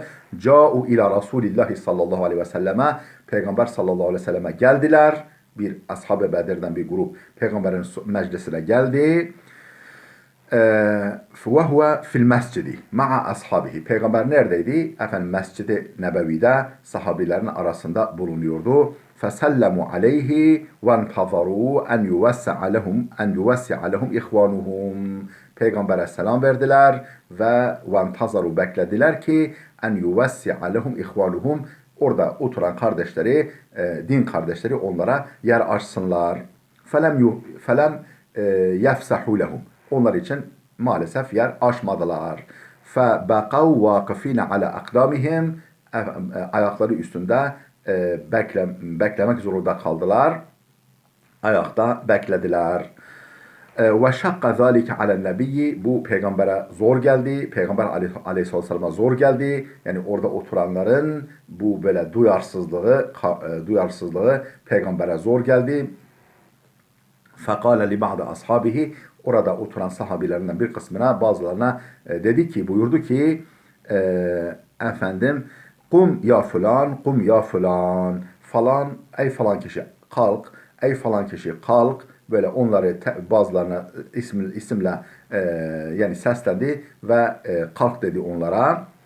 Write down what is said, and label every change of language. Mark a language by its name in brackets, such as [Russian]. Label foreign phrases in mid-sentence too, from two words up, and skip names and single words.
[Arabic] جاءوا إلى رسول الله صلى الله عليه وسلم, Peygamber صلى الله عليه وسلم geldiler. [Turkish] Bir ashab-ı Bedir'den bir grup Peygamber'in meclisine geldi. [Arabic] وَهُوَ في المسجد مع أصحابه. [Turkish] Peygamber neredeydi? Efendim Mescid-i Nebevi'de sahabilerin arasında bulunuyordu. [Arabic] فَسَلَّمُوا عَلَيْهِ وَانْتَظَرُوا أن يوسع لهم إخوانهم. [Turkish] Peygamber'e selam verdiler ve وَانْتَظَرُوا, beklediler ki [Arabic] أن يوسع لهم إخوانهم, [Turkish] orada oturan kardeşleri, din kardeşleri onlara yer açsınlar. [Arabic] فَلَمْ يَفْسَحُوا لَهُمْ, [Turkish] onlar için maalesef yer açmadılar. [Arabic] فَبَقَوْا وَاقِف۪ينَ عَلَى اَقْدَامِهِمْ, [Turkish] ayakları üstünde beklemek zorunda kaldılar. Ayakta beklediler. [Arabic] وَشَقَّ ذَٰلِكَ عَلَى النَّبِيِّ, [Turkish] bu peygambere zor geldi. Peygamber aleyhisselam'a zor geldi. Yani orada oturanların bu böyle duyarsızlığı peygambere zor geldi. [Arabic] فَقَالَ لِبَعْدَ ashabihi, [Turkish] orada oturan sahabilerinden bir kısmına, bazılarına dedi ki, buyurdu ki efendim [Arabic] قم يا فلان، قم يا فلان, [Turkish] falan, ey falan kişi kalk, ey falan kişi kalk, böyle onları bazılarına isimle yani seslendi ve kalk dedi onlara.